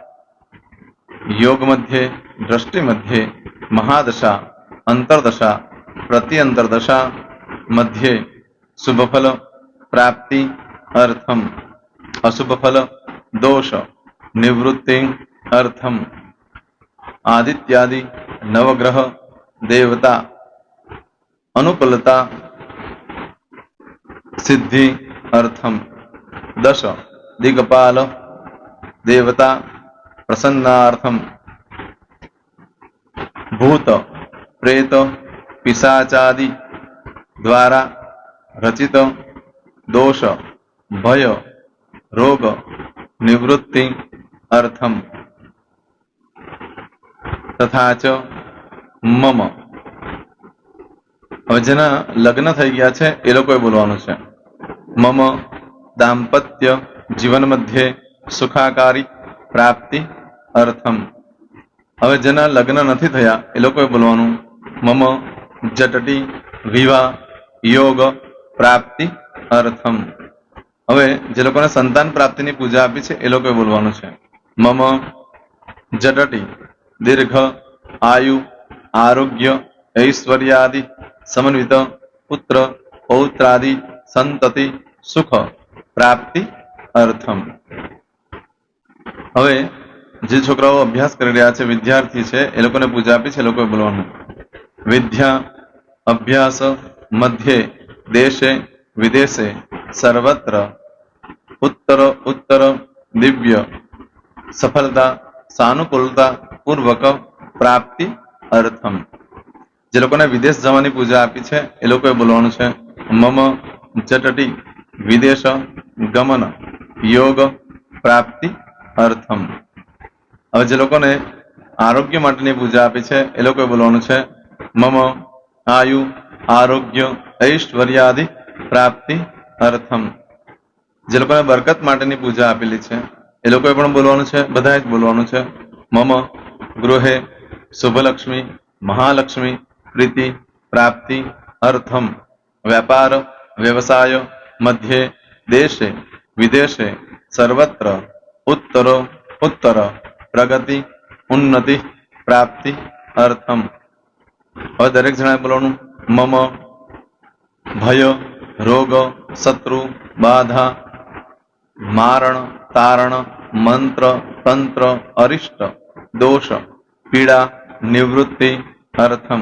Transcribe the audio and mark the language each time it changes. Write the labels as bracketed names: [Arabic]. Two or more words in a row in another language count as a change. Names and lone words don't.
[Sanskrit] યોગ મધ્યે દ્રષ્ટિ મધ્યે મહાદશા અંતરદશા પ્રત્યંતરદશા મધ્યે શુભ ફલ પ્રાપ્તિ અર્થમ અશુભ ફલ દોષ નિવૃત્તિ અર્થમ આદિત્યાદિ નવગ્રહ દેવતા અનુકૂલતા સિદ્ધિ અર્થમ दश दिक्पाल देवता प्रसन्नार्थम भूत प्रेत पिशाचादि द्वारा रचित दोष भय रोग निवृत्ति अर्थम तथा च मम। [Gujarati] હવે જેના લગ્ન થઈ ગયા છે એ લોકોએ બોલવાનું છે [Sanskrit] મમ દાંપત્ય જીવન મધ્યે સુખાકારી પ્રાપ્તિ અર્થમ। [Gujarati] હવે જેના લગ્ન નથી થયા એ લોકોએ બોલવાનું [Sanskrit] મમ જટટી વિવાહ યોગ પ્રાપ્તિ અર્થમ। [Gujarati] હવે જે લોકોને સંતાન પ્રાપ્તિની પૂજા આપી છે એ લોકોએ બોલવાનું છે [Sanskrit] મમ જટટી દીર્ઘ આયુ આરોગ્ય ऐश्वर्यादि समन्वित पुत्र पौत्रादि संतति सुख प्राप्ति अर्थम। [Gujarati] હવે જે છોકરાઓ અભ્યાસ કરી રહ્યા છે વિદ્યાર્થી છે એ લોકોને પૂજા આપી છે એ લોકોએ બોલવાનું [Sanskrit] વિદ્યા અભ્યાસ મધ્યે દેશે વિદેશે સર્વત્ર उत्तर उत्तर दिव्य सफलता सानुकूलता पूर्वक प्राप्ति अर्थम। [Gujarati] જે લોકોને વિદેશ જવાની પૂજા આપી છે એ લોકોએ બોલવાનું છે [Sanskrit] મમ જટટી વિદેશ ગમન યોગ પ્રાપ્તિ અર્થમ। [Gujarati] હવે જે લોકોને આરોગ્ય માટેની પૂજા આપી છે એ લોકોએ બોલવાનું છે [Sanskrit] મમ આયુ આરોગ્ય ઐશ્વર્યાદિ પ્રાપ્તિ અર્થમ। [Gujarati] જે લોકોને બરકત માટેની પૂજા આપેલી છે એ લોકોએ પણ બોલવાનું છે બધાએ જ બોલવાનું છે [Sanskrit] મમ ગૃહે શુભલક્ષ્મી મહાલક્ષ્મી प्रीति प्राप्ति अर्थम व्यापार व्यवसाय मध्य देशे विदेशे सर्वत्र उत्तर उत्तर प्रगति उन्नति प्राप्ति अर्थम। [Gujarati] હવે દરેક જણાએ બોલવાનું [Sanskrit] મમ ભય રોગ શત્રુ બાધા મારણ તારણ મંત્ર તંત્ર અરિષ્ટ દોષ પીડા નિવૃત્તિ અર્થમ।